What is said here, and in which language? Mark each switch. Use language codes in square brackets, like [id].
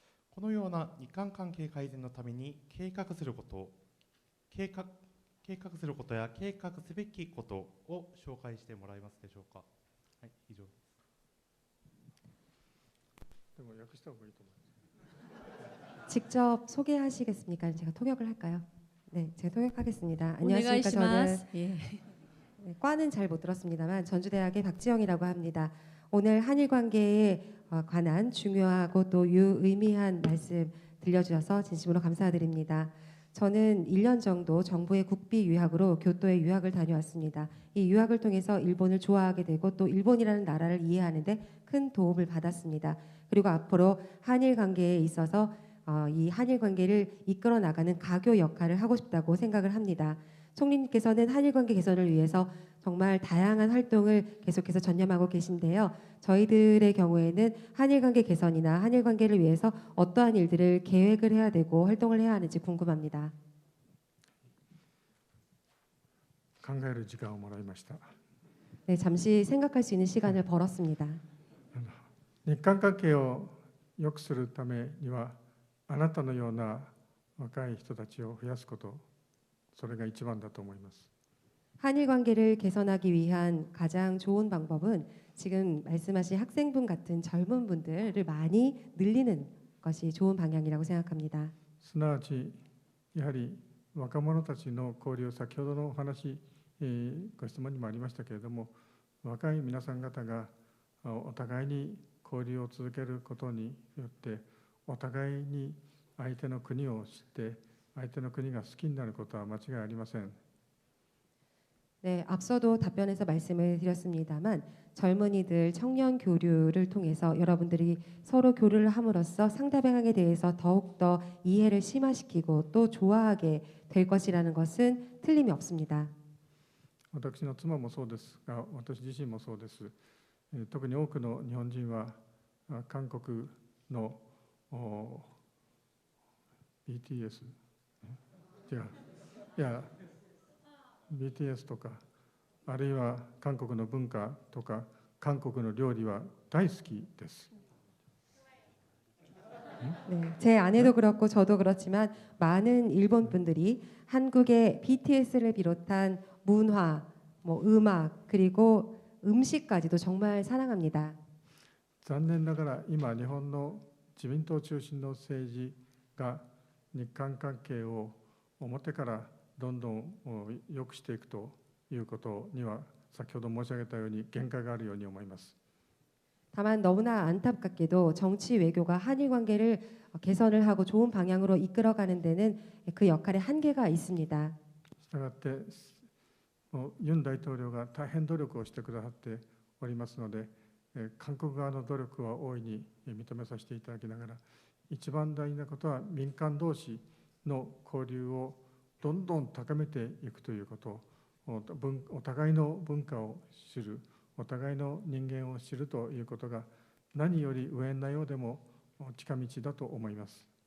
[ja] このような日韓関係改善のために計画することや計画すべきことを紹介してもらえますでしょうか。はい、以上です。でも訳した方がいいと思います。 [ko] 직접 소개하시겠습니까? 제가 통역을 할까요? 네, 제가 통역하겠습니다. 안녕하십니까? 저는 [ja] 오네가이시마스. [ko] 예. 네, 과는 잘 못 들었습니다만 전주대학의 박지영이라고 합니다. 오늘 한일 관계에 관한 중요하고 또 유의미한 말씀 들려주셔서 진심으로 감사드립니다. 저는 1년 정도 정부의 국비 유학으로 교토에 유학을 다녀왔습니다. 이 유학을 통해서 일본을 좋아하게 되고 또 일본이라는 나라를 이해하는 데 큰 도움을 받았습니다. 그리고 앞으로 한일 관계에 있어서 이 한일 관계를 이끌어 나가는 가교 역할을 하고 싶다고 생각을 합니다. 총리님께서는 한일 관계 개선을 위해서 정말 다양한 활동을 계속해서 전념하고 계신데요. 저희들의 경우에는 한일 관계 개선이나 한일 관계를 위해서 어떠한 일들을 계획을 해야 되고 활동을 해야 하는지 궁금합니다. [ja] 考える時間をもらいました。 [ko] 네, 잠시 생각할 수 있는 시간을 벌었습니다. [ja] 日韓関係を良くするためには、あなたのような若い人たちを増やすこと、それが一番だと思います。 [ko] 한일 관계를 개선하기 위한 가장 좋은 방법은 지금 말씀하신 학생분 같은 젊은 분들을 많이 늘리는 것이 좋은 방향이라고 생각합니다. [ja] すなわちやはり若者たちの交流、先ほどのお話、ご質問にもありましたけれども、若い皆さん方がお互いに交流を続けることによってお互いに相手の国を知って相手の国が好きになることは間違いありません。 [ko] 네, 앞서도 답변에서 말씀을 드렸습니다만 젊은이들 청년 교류를 통해서 여러분들이 서로 교류를 함으로써 상대방에 대해서 더욱더 이해를 심화시키고 또 좋아하게 될 것이라는 것은 틀림이 없습니다. [ja] 私の妻もそうですが、私自身もそうです。特に多くの日本人は韓国のBTS、BTS とか、あるいは韓国の文化とか韓国の料理は大好きです。 [ko] 네, 제 아내도 그렇고 저도 그렇지만 많은 일본 분들이 한국의 BTS를 비롯한 문화, 뭐 음악 그리고 음식까지도 정말 사랑합니다. [ja] 残念ながら今日本の自民党中心の政治が日韓関係を表からどんどん良くしていくということには先ほど申し上げたように限界があるように思います。 [ko] 다만 너무나 안타깝게도 정치 외교가 한일 관계를 개선을 하고 좋은 방향으로 이끌어가는 데는 그 역할에 한계가 있습니다. [ja] したがってユン大統領が大変努力をしてくださっておりますので、韓国側の努力は大いに認めさせていただきながら、一番大事なことは民間同士の交流をどんどん高めていくということ、お互いの文化を知る、お互いの人間を知るということが何より無縁なようでも近道だと思います。